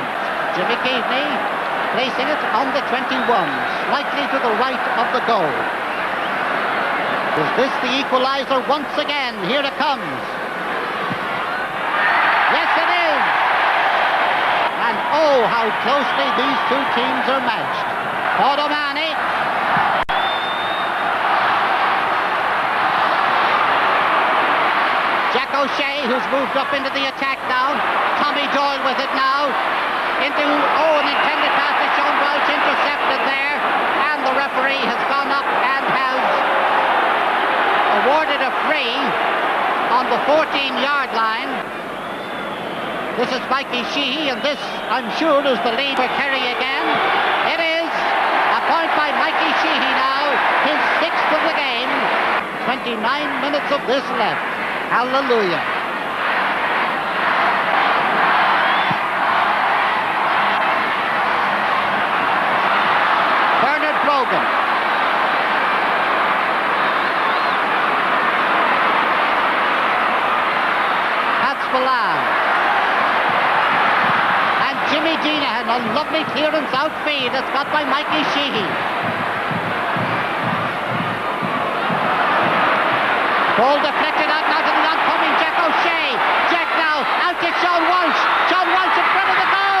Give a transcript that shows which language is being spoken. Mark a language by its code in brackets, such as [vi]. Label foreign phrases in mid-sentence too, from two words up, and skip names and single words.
[en] Jimmy Keaveney placing it on the 21, slightly to the right of the goal. Is this the equaliser once again? Here it comes. Yes, it is. And oh, how closely these two teams are matched. O'Mahony. Jack O'Shea, who's moved up into the attack now. Tommy Doyle with it now. Into, an intended pass to Sean Welch, intercepted there. And the referee has gone up and has awarded a free on the 14-yard line. This is Mikey Sheehy, and this, I'm sure, is the lead for Kerry again. It is a point by Mikey Sheehy now, his 6th of the game. 29 minutes of this left. Hallelujah. Bernard Brogan. Pat Spillane. And Jimmy Deenahan, a lovely clearance outfield. It's got by Mikey Sheehy. Ball deflected out now to the oncoming Jack O'Shea. Jack now out to Sean Walsh. Sean Walsh in front of the goal.